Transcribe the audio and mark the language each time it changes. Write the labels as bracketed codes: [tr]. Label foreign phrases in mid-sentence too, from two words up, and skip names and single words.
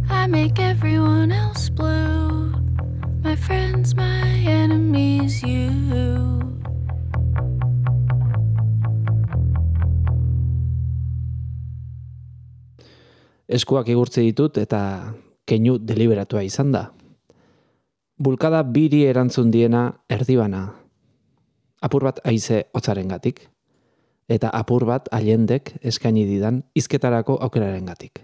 [en] make everyone else blue. My friends, my enemies, you. [eu] Eskuak igurtzi ditut eta keinu deliberatua izan da. Bulkada biri erantzun diena erdibana. Apur bat haize hotzarengatik eta apur bat Allendek eskaini didan hizketarako aukerarengatik.